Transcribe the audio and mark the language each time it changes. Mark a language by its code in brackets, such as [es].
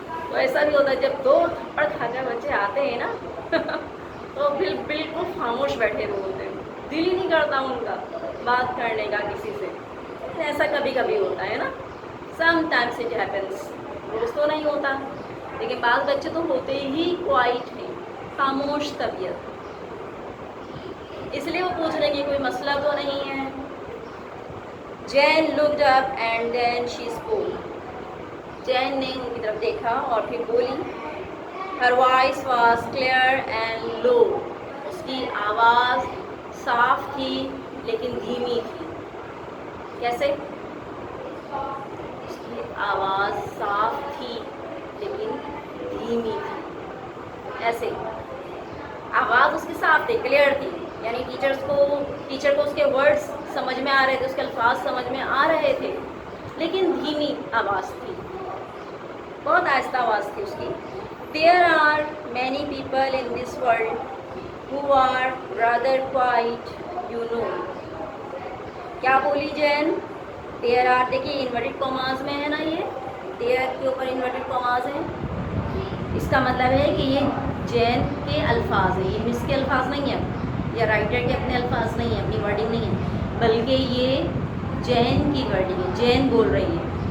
[ur] تو ایسا بھی ہوتا ہے جب 2 تھپڑ کھا کر بچے آتے ہیں نا تو بالکل خاموش بیٹھے ہوئے ہوتے ہیں، دل ہی نہیں کرتا ان کا بات کرنے کا کسی سے. ایسا کبھی کبھی ہوتا ہے نا، [en] sometimes it happens, [ur] روز تو نہیں ہوتا لیکن بعض بچے تو ہوتے ہی کوائٹ ہیں، خاموش طبیعت. اس لیے وہ پوچھ رہے کہ کوئی مسئلہ تو نہیں ہے. [en] Jane looked up and then she spoke. [ur] Jain نے ان کی طرف دیکھا اور پھر بولی. [en] Her voice was clear and low. [ur] اس کی آواز صاف تھی لیکن دھیمی تھی. کیسے؟ اس کی آواز صاف تھی لیکن دھیمی تھی. ایسے آواز اس کی صاف تھے, کلیئر تھی, یعنی ٹیچر کو اس کے ورڈز سمجھ میں آ رہے تھے, اس کے الفاظ سمجھ میں آ رہے تھے, لیکن دھیمی آواز تھی, بہت آہستہ آواز تھی اس کی. [en] There are many people in this world who are rather quiet, you know. [ur] کیا بولی جین؟ [en] There are, [ur] دیکھیے انورٹڈ کاماز میں ہے نا, یہ there کے اوپر انورٹڈ کاماز ہیں. اس کا مطلب ہے کہ یہ جین کے الفاظ ہیں, یہ مس کے الفاظ نہیں ہیں, یا رائٹر کے اپنے الفاظ نہیں ہیں, اپنی ورڈنگ نہیں ہے, بلکہ یہ جین کی ورڈنگ ہے, جین بول رہی ہے.